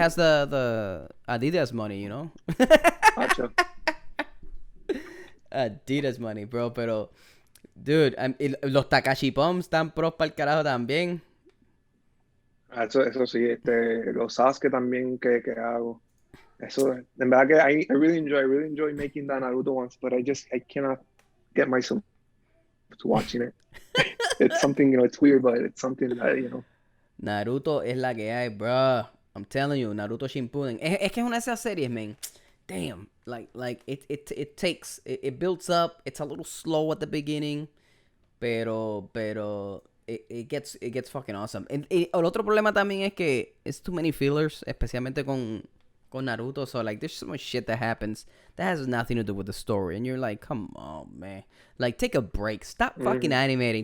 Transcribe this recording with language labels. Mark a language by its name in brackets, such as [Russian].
[English] has the Adidas money, [Spanish] macho. Adidas money, bro, pero dude, los Takashi Pumps están pros para el carajo también. Eso sí, los Sasuke también que hago. Eso, en verdad que [English] I really enjoy making that Naruto ones, but I cannot get myself to watching it. It's something, it's weird, but it's something that. [Spanish] Naruto es la que hay, bro. [English] I'm telling you, [Spanish] Naruto Shippuden. Es que es una de esas series, man. [English] Damn, like it takes, it builds up. It's a little slow at the beginning, pero it gets fucking awesome. [Spanish] El otro problema también es que [English] it's too many fillers, [Spanish] especialmente con Naruto. [English] So like, there's so much shit that happens that has nothing to do with the story, and you're like, come on, man. Like, take a break. Stop fucking animating.